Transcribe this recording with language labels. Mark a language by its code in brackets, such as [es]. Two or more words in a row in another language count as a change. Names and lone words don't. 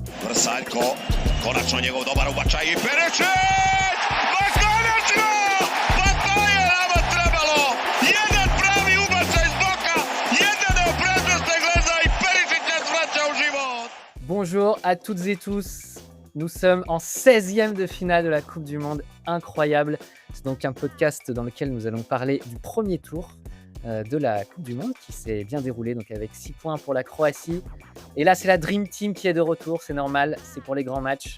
[hr] Vrsaljko, konačno njegov dobar ubačaj i Perišić! Ma konačno! Pa to je nama trebalo! Jedan pravi ubačaj iz boka, jedan prednosti gleda i Perišić nas vraća u život! [fr] Bonjour à toutes et tous. Nous sommes en 16e de finale de la Coupe du Monde. Incroyable. C'est donc un podcast dans lequel nous allons parler du premier tour de la Coupe du Monde qui s'est bien déroulé, donc avec 6 points pour la Croatie. Et là, c'est la [en] Dream Team [fr] qui est de retour, c'est normal, c'est pour les grands matchs.